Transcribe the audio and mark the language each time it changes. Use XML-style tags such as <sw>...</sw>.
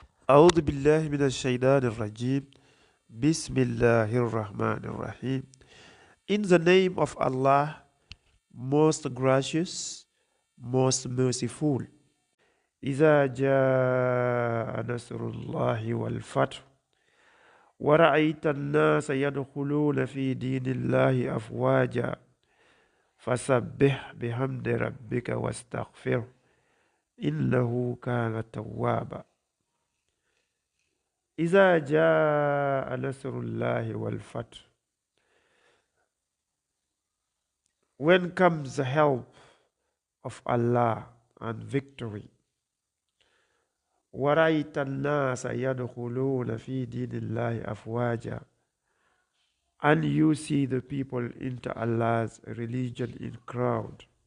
<ar>أعوذ بالله من الشيطان الرجيم. بسم الله الرحمن الرحيم.</ar> <en>In the name of Allah, most gracious, most merciful.</en> <ar>إذا جاء نصر الله والفتح ورأيت الناس يدخلون في دين الله أفواجا فسبح بحمد ربك واستغفره إنه كان توابا. إذا جاء نصر الله والفتح,</ar> <en>when comes the help of Allah and victory.</en> <ar>وَرَأَيْتَ النَّاسَ يَدْخُلُونَ فِي دِينِ اللَّهِ أَفْوَاجًا,</ar> <en>and you see the people into Allah's religion in crowd.</en>